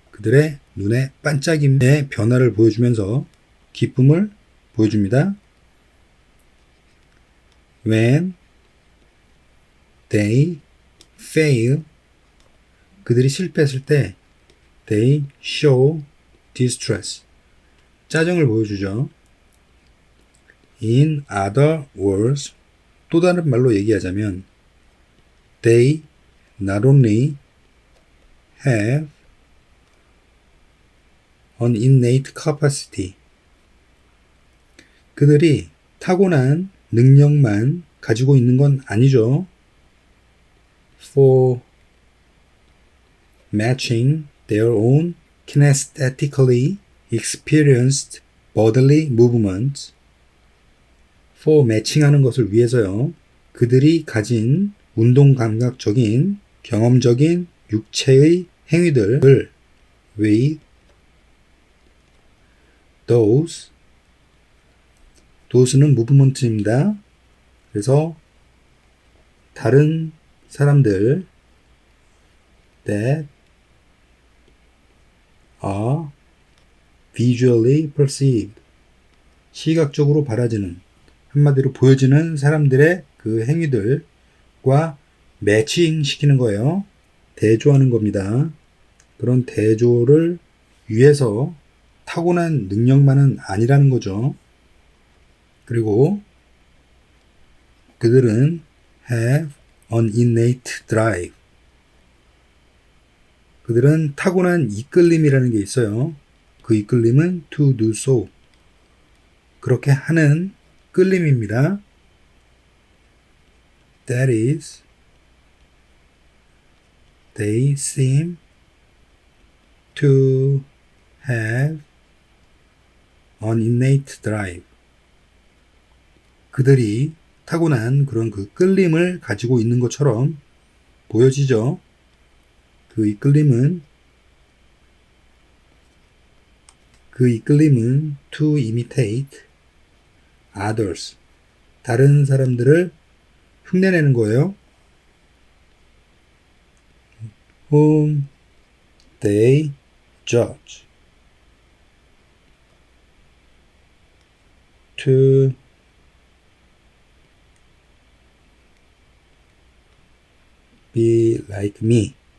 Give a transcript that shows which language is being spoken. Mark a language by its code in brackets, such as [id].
[ko] 그들의 눈의 반짝임의 변화를 보여주면서 기쁨을 보여줍니다. [en] When they fail. [ko] 그들이 실패했을 때 [en] they show distress. [ko] 짜증을 보여주죠. [en] In other words, [ko] 또 다른 말로 얘기하자면 [en] they not only have an innate capacity. [ko] 그들이 타고난 능력만 가지고 있는 건 아니죠. [en] For matching their own kinesthetically experienced bodily movements. [ko] for 매칭하는 것을 위해서요. 그들이 가진 운동 감각적인 경험적인 육체의 행위들을 [en] with those [ko] 는 무브먼트입니다. 그래서 다른 사람들 [en] that are visually perceived. [ko] 시각적으로 바라지는, 한마디로 보여지는 사람들의 그 행위들과 매칭시키는 거예요. 대조하는 겁니다. 그런 대조를 위해서 타고난 능력만은 아니라는 거죠. 그리고 그들은 [en] have an innate drive. [ko] 그들은 타고난 이끌림이라는 게 있어요. 그 이끌림은 [en] to do so. [ko] 그렇게 하는 끌림입니다. [en] That is, they seem to have an innate drive. [ko] 그들이 타고난 그런 그 끌림을 가지고 있는 것처럼 보여지죠. 그 이끌림은 [en] to imitate others. [ko] 다른 사람들을 흉내내는 거예요. [en] Whom they judge. To be like me.